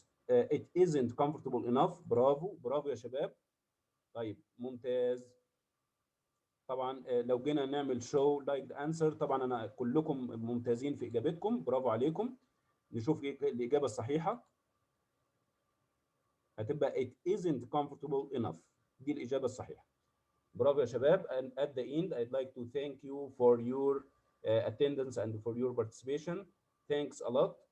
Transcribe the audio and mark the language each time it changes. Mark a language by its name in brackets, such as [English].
[English] it isn't comfortable enough. [Arabic] برافو برافو يا شباب. طيب ممتاز. طبعا لو جينا نعمل [English] show like the answer، [Arabic] طبعا انا كلكم ممتازين في اجابتكم، برافو عليكم. نشوف الاجابه الصحيحه هتبقى [English] it isn't comfortable enough. [Arabic] دي الاجابه الصحيحه. برافو يا شباب. [English] And at the end I'd like to thank you for your attendance and for your participation. Thanks a lot.